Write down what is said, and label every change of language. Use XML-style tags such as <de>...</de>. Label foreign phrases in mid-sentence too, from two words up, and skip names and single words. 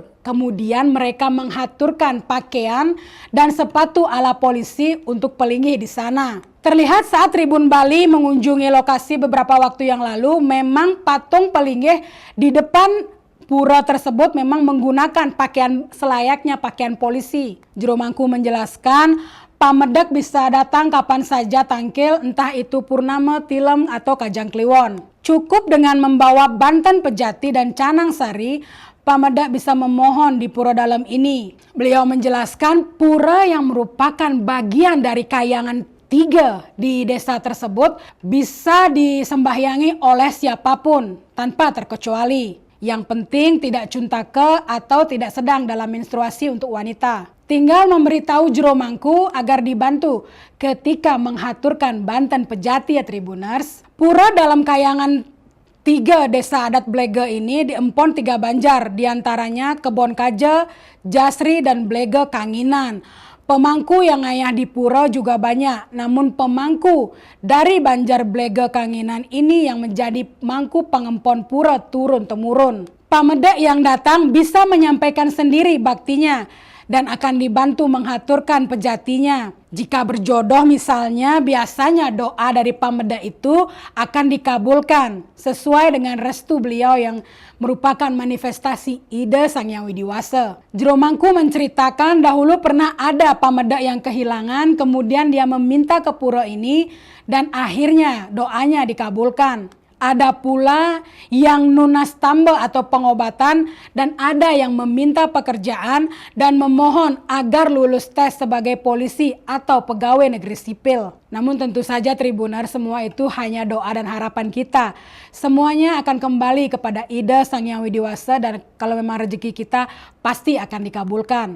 <id>Kemudian mereka menghaturkan pakaian dan sepatu ala polisi untuk pelinggih di sana. Terlihat saat Tribun Bali mengunjungi lokasi beberapa waktu yang lalu, memang patung pelinggih di depan pura tersebut memang menggunakan pakaian selayaknya pakaian polisi. Jero mangku menjelaskan, pamedek bisa datang kapan saja tangkil, entah itu purnama, tilem, atau kajang kliwon. Cukup dengan membawa Banten Pejati dan Canang Sari, pamedek bisa memohon di Pura Dalem ini. Beliau menjelaskan pura yang merupakan bagian dari kayangan 3 di desa tersebut bisa disembahyangi oleh siapapun tanpa terkecuali. Yang penting tidak cuntake atau tidak sedang dalam menstruasi untuk wanita. Tinggal memberitahu jero mangku agar dibantu ketika menghaturkan Banten Pejati ya Tribuners. Pura dalam kayangan 3 desa adat Blege ini diempon 3 banjar, diantaranya Kebon Kaje, Jasri, dan Blege Kanginan. Pemangku yang ngayah di pura juga banyak, namun pemangku dari Banjar Blege Kanginan ini yang menjadi mangku pengempon pura turun-temurun. Pamedek yang datang bisa menyampaikan sendiri baktinya dan akan dibantu menghaturkan pejatinya. Jika berjodoh misalnya, biasanya doa dari pamedek itu akan dikabulkan sesuai dengan restu beliau yang merupakan manifestasi ide Sang Hyang Widiwasa. Jero mangku menceritakan dahulu pernah ada pamedek yang kehilangan, kemudian dia meminta ke pura ini dan akhirnya doanya dikabulkan. Ada pula yang</id> <ban>nunas tambel</ban> <id>atau pengobatan, dan ada yang meminta pekerjaan dan memohon agar lulus tes sebagai polisi atau pegawai negeri sipil. Namun tentu saja Tribuners, semua itu hanya doa dan harapan kita. Semuanya akan kembali kepada ide Sang Yang Widiwasa, dan kalau memang rezeki kita pasti akan dikabulkan.</id>